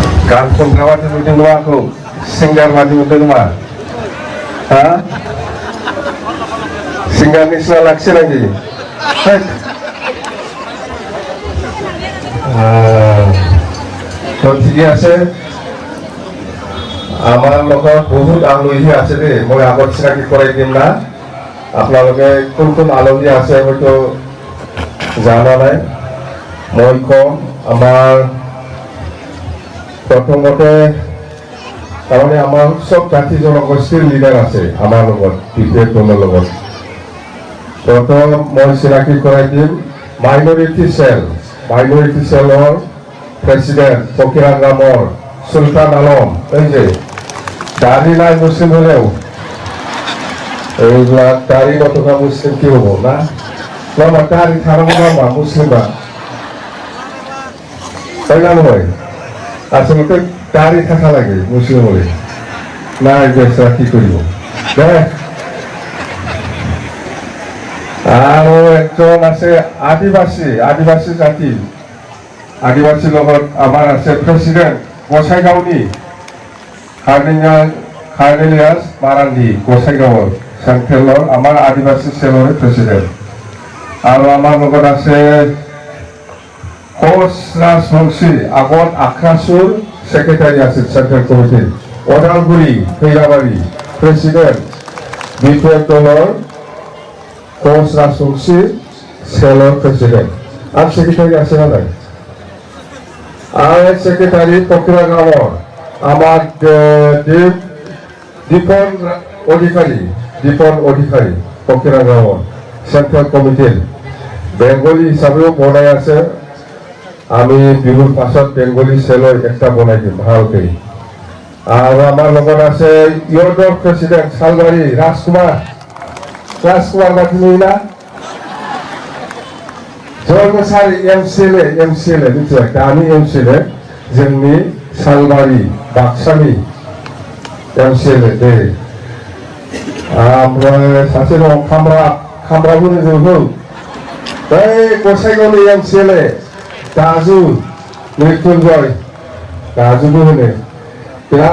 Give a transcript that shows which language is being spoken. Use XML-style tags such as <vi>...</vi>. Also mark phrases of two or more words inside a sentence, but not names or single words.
<brx>गान खनग्रा बादि नुदों नङा आंखौ सिंगार बादि नुदों नामा हा सिंगारनि सिना लाखियो</brx> <as>नाকি তো ঠিকে আছে আমার লগত বহুত আলহী আছে দেই মই আগত চিনাকি কৰাই দিম না আপোনালোকে কোন কোন আলহী আছে হয়তো জানা নাই মই কম আমার প্রথমতে তাৰমানে আমাৰ সব জাতি জনগোষ্ঠীৰ লিডাৰ আছে আমাৰ লগত বিপেক দলৰ লগত প্ৰথম মই চিনাকি কৰাই দিম মাইনৰিটি চেলৰ প্ৰেসিডেন্ট ফকিৰা গ্ৰামৰ সুলতান আলম এই যে দাড়ি নাই মুসলিম হলেও এইবিলাক দাড়ি নথকা মুসলিম কি হব না না দাড়ি থাকবো না মুসলিমা তাই না নহয় আসলে দাড়ি থাকা লাগে মুসলিম হলে না বেচা কি করব আৰু একজন আছে আদিবাসী জাতি আদিবাসী লগত আমাৰ আছে প্ৰেসিডেন্ট গোসাইগাঁওনি কাৰ্নেলিয়াস মাৰাণ্ডি গোসাইগাঁৱৰ চেন্ট্ৰেলৰ আমাৰ আদিবাসী চেলৰ প্ৰেসিডেন্ট আৰু আমাৰ লগত আছে কোচ ৰাজবংশী আগত আখৰাসুৰ সেক্রেটারি আছে সেন্ট্রাল কমিটির ওদালগুড়ি ফেরাবাড়ি প্রেসিডেন্ট বিপেক দলৰ কোচ রাজবংশী সেলৰ প্রেসিডেন্ট আর সেক্রেটারি আছে না নাই আর সেক্রেটারি ফকিরা গ্রামর আমার দীপন অধিকারী ফকিরা গ্রামর সেন্ট্রাল কমিটির বেঙ্গলি হিসাবেও বনাই আছে আমি বিহুর পাছত বেঙ্গলি সেলৰ একটা বনাই দিম ভালকে আর আমার লগত আছে ইয়র্ডর প্রেসিডেন্ট সালবাড়ি রাজকুমার বাতিনি না জলমসারি এমসিএলএ বুঝছো একটা আমি এমসিএলএ</as> <brx>जोंनि सालबारि बाक्सानि एमसिएलए दे ओमफ्राय सासे दं खामब्रा होनो जोंखौ बै गसाइगावनि एमसिएलए दाजु मृत्युंजय दाजुबो होनो बिराद</brx>